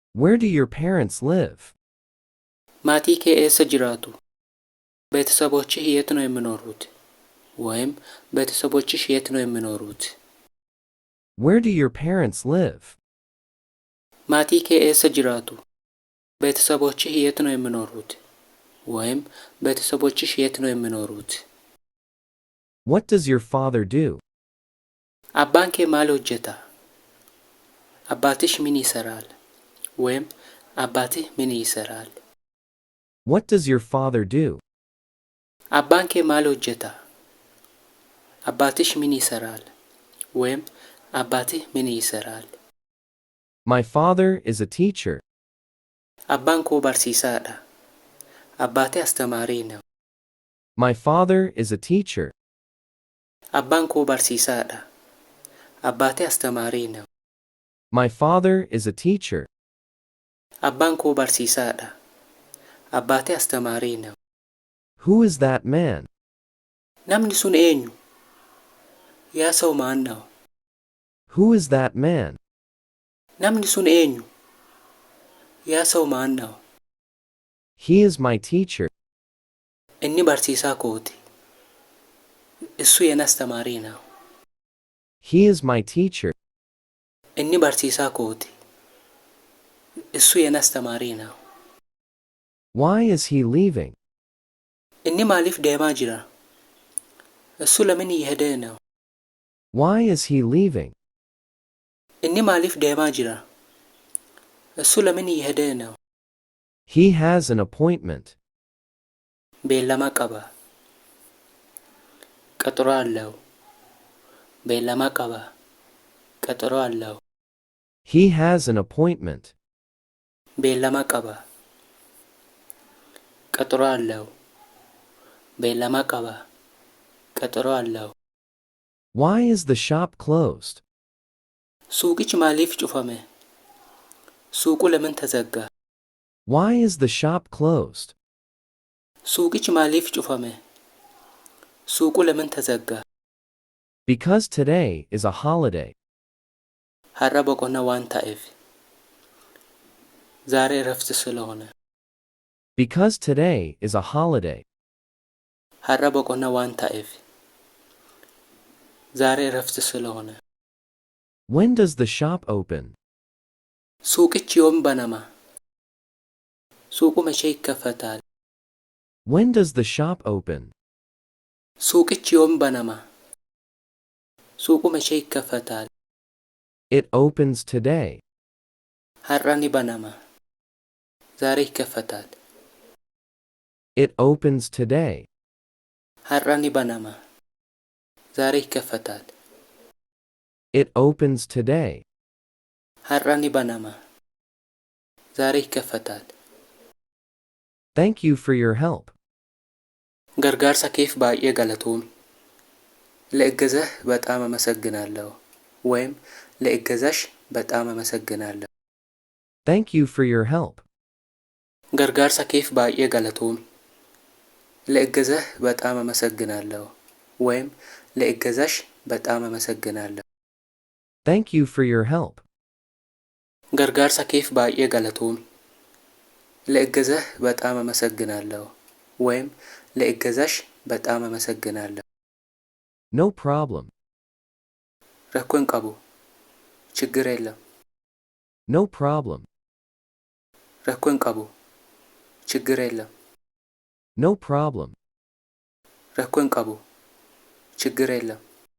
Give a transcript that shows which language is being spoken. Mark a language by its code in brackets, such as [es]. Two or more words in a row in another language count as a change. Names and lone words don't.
[en] Where do your parents live? [om] maatii kee eessa jiraatu? [am] ቤተሰቦችህ የት ነው የሚኖሩት? ወይም ቤተሰቦችሽ የት ነው የሚኖሩት? [en] Where do your parents live? [om] maatii kee eessa jiraatu? [am] ቤተሰቦችህ የት ነው የሚኖሩት? ወይም ቤተሰቦችሽ የት ነው የሚኖሩት? [en] What does your father do? [om] አባን kee maal hojjeta? [am] አባትሽ ምን ይሰራል? ወይም አባትህ ምን ይሰራል? [en] What does your father do? [om] አባን kee maal hojjeta? [am] አባትሽ ምን ይሰራል? ወይም አባትህ ምን ይሰራል? [en] My father is a teacher. [om] አባን koo barsiisaadha. [am] አባቴ አስተማሪ ነው. [en] My father is a teacher. [om] አባን koo barsiisaadha. [am] አባቴ አስተማሪ ነው. [en] My father is a teacher. [om] አባን koo barsiisaadha. [am] አባቴ አስተማሪ ነው. [en] Who is that man? [om] namni sun eenyu? [am] ያ ሰው ማን ነው? [en] Who is that man? [om] namni sun eenyu? [am] ያ ሰው ማን ነው? [en] He is my teacher. [om] inni barsiisaa kooti. [am] እሱ የኔ አስተማሪ ነው. [en] He is my teacher. [om] inni barsiisaa kooti. [am] እሱ የኔ አስተማሪ ነው. [en] Why is he leaving? [om] inni maaliif deemaa jira? [am] እሱ ለምን እየሄደ ነው? [en] Why is he leaving? [om] inni maaliif deemaa jira? [am] እሱ ለምን እየሄደ ነው? [en] He has an appointment. [om] beellama qaba. [am] ቀጠሮ አለው. [om] beellama qaba. [am] ቀጠሮ አለው. [en] He has an appointment. [om] beellama qaba. [am] ቀጠሮ አለው. [om] beellama qaba. [am] ቀጠሮ አለው. [en] Why is the shop closed? [om] suuqichi maaliif cufame? [am] suuqu ለምን ተዘጋ? [en] Why is the shop closed? [om] suuqichi maaliif cufame? [am] suuqu ለምን ተዘጋ? [en] Because today is a holiday. [om] har'a boqonnaa waan ta'eef. [am] ዛሬ እረፍት ስለሆነ. [en] Because today is a holiday. [om] har'a boqonnaa waan ta'eef. [am] ዛሬ እረፍት ስለሆነ. [en] When does the shop open? [om] suuqichi yoom banama? [am] suuqu መቼ ይከፈታል? [en] When does the shop open? [om] suuqichi yoom banama? [am] suuqu መቼ ይከፈታል? [en] It opens today. [om] har'a ni banama. [am] ዛሬ ይከፈታል. [en] It opens today. [om] har'a ni banama. [am] ዛሬ ይከፈታል. [en] It opens today. [om] har'a ni banama. [am] ዛሬ ይከፈታል. [en] Thank you for your help. [om] gargaarsa keef baay'ee galatoomi. [am] ለእገዛህ በጣም አመሰግናለሁ. ወይም ለእገዛሽ በጣም አመሰግናለሁ. [en] Thank you for your help. [om] gargaarsa keef baay'ee galatoomi. [am] ለእገዛህ በጣም አመሰግናለሁ. ወይም ለእገዛሽ በጣም አመሰግናለሁ. [en] Thank you for your help. [om] gargaarsa keef baay'ee galatoomi. [am] ለእገዛህ በጣም አመሰግናለሁ. ወይም ለእገዛሽ በጣም አመሰግናለሁ. [en] No problem. [om] rakkoon qabu. [am] ችግር የለም. [en] No problem. [om] rakkoon qabu. [am] ችግር የለም. [en] No problem. [om] rakkoon qabu. [am] ችግር የለም.